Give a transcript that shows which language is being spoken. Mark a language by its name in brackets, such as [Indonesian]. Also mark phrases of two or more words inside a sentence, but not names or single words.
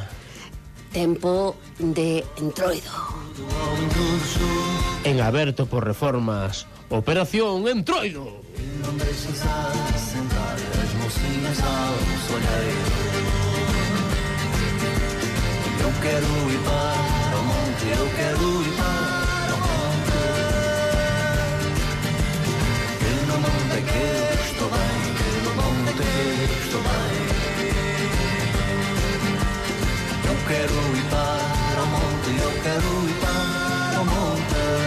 [Galician] Tempo de Entroido. En aberto por reformas, Operación Entroido. [Portuguese] Eu quero ir para o monte, eu quero ir para o monte. Que no monte que eu estou bem, que no monte que eu estou bem. Eu quero ir para o monte, eu quero ir para o monte.